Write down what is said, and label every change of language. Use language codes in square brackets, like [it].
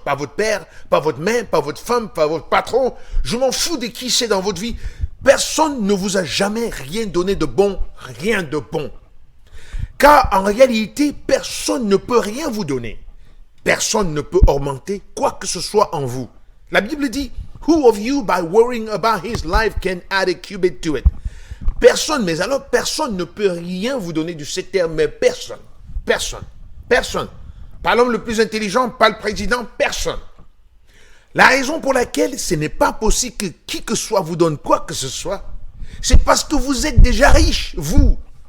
[fr] Pas votre père, pas votre mère, pas votre femme, pas votre patron. Je m'en fous de qui c'est dans votre vie. Personne ne vous a jamais rien donné de bon, rien de bon. Car en réalité, personne ne peut rien vous donner. Personne ne peut augmenter quoi que ce soit en vous. La Bible dit, [en] who of you by worrying about his life can add a cubit to it? [fr] Personne, mais alors personne ne peut rien vous donner de cette terre, mais personne. Personne. Personne. Pas l'homme le plus intelligent, pas le président, personne. La raison pour laquelle ce n'est pas possible que qui que soit vous donne quoi que ce soit, c'est parce que vous êtes déjà riche, vous.